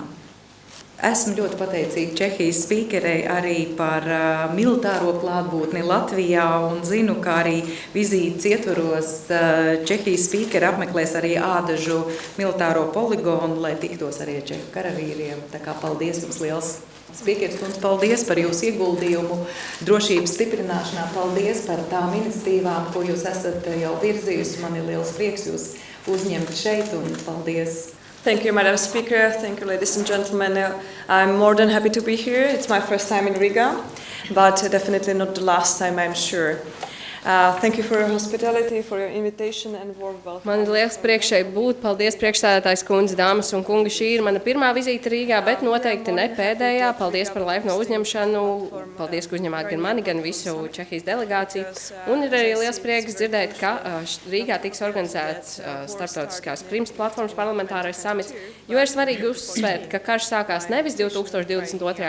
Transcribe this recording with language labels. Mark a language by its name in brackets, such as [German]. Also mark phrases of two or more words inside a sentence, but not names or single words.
[Latvian] Esmu ļoti pateicīga Čehijas spīkerei arī par militāro klātbūtni Latvijā, un zinu, ka arī vizītes ietvaros Čehijas spīkeri apmeklēs arī Ādažu militāro poligonu, lai tiktos arī ar čehu karavīriem. Tā kā paldies jums liels! Spīkeris kundze, paldies par jūsu ieguldījumu drošības stiprināšanā, paldies par tām iniciatīvām, ko jūs esat jau virzījusi. Man ir liels prieks jūs uzņemt šeit, un paldies! [English] Thank you, Madam Speaker. Thank you, ladies and gentlemen. I'm more than happy to be here. It's my first time in Riga, but definitely not the last time, I'm sure. Thank you for your hospitality, for your invitation and warm welcome. [Latvian] Man ir liels prieks šeit būt. Paldies, priekšstādātājs kundze, dāmas un kungi. Šī ir mana pirmā vizīte Rīgā, bet noteikti ne pēdējā. Paldies par laipno uzņemšanu. Paldies, ka uzņemāt gan mani, gan visu Čehijas delegāciju. Un ir arī liels prieks dzirdēt, ka Rīgā tiks organizēts starptautiskās Krimas platformas parlamentārais samits, jo ir svarīgi uzsvērt, ka karš sākās nevis 2022.